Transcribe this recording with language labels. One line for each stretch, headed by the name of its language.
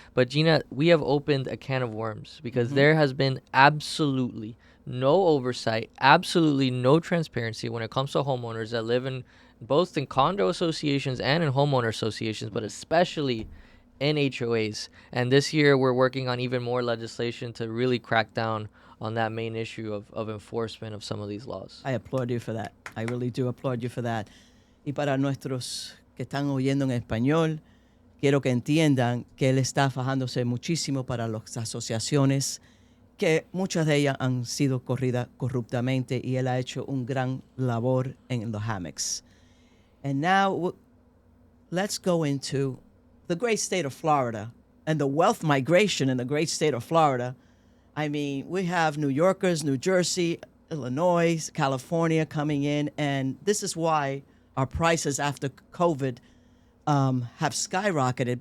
English: But Gina, we have opened a can of worms because there has been absolutely no oversight, absolutely no transparency when it comes to homeowners that live in both in condo associations and in homeowner associations, but especially in HOAs. And this year we're working on even more legislation to really crack down on that main issue of enforcement of some of these laws. I applaud you for that. I really do applaud you for that.
Spanish: Y para nuestros que están oyendo en español, quiero que entiendan que él está fajándose muchísimo para las asociaciones, que muchas de ellas han sido corridas corruptamente, y él ha hecho un gran labor en los hammocks.
English: And now let's go into the great state of Florida and the wealth migration in the great state of Florida. I mean, we have New Yorkers, New Jersey, Illinois, California coming in, and this is why our prices after COVID have skyrocketed.